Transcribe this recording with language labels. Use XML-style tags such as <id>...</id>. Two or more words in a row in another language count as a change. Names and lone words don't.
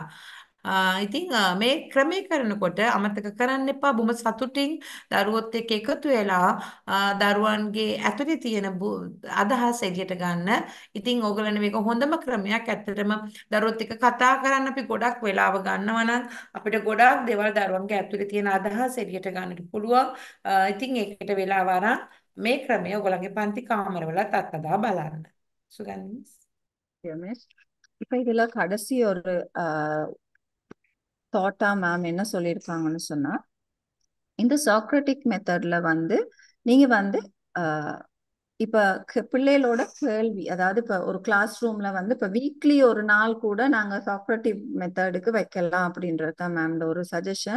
<si>ඉතින් මේ ක්‍රමේ කරනකොට අමතක කරන්න එපා බොහොම සතුටින් දරුවොත් එක්ක එකතු වෙලා දරුවන්ගේ ඇතුලේ තියෙන අදහස් එළියට ගන්න. ඉතින් ඕගොල්ලන් මේක හොඳම ක්‍රමයක්. ඇත්තටම දරුවොත් එක්ක කතා කරන්න අපි ගොඩක් වෙලාව ගන්නවා නම් අපිට ගොඩාක් දේවල් දරුවන්ගේ ඇතුලේ තියෙන අදහස් එළියට ගන්නට පුළුවන්. ඉතින් ඒකට වෙලාව අරන් මේ ක්‍රමය ඕගොල්ලන්ගේ පන්ති කාමරවලත් අත්දැක බලන්න.</si> <ta>சுகந்தி. இப்ப இதுல கடைசி ஒரு தாட்டா மேம் என்ன சொல்லியிருக்காங்கன்னு சொன்னா, இந்த</ta> <en>Socratic method</en> <ta>வந்து நீங்க வந்து இப்ப பிள்ளைகளோட கேள்வி, அதாவது இப்ப ஒரு</ta> <en>class room</en> <ta>வந்து இப்ப வீக்லி ஒரு நாள் கூட நாங்க</ta> <en>Socratic method</en> <ta>வைக்கலாம் அப்படின்றதுதான் மேம் ஒரு சஜஷன்.</ta>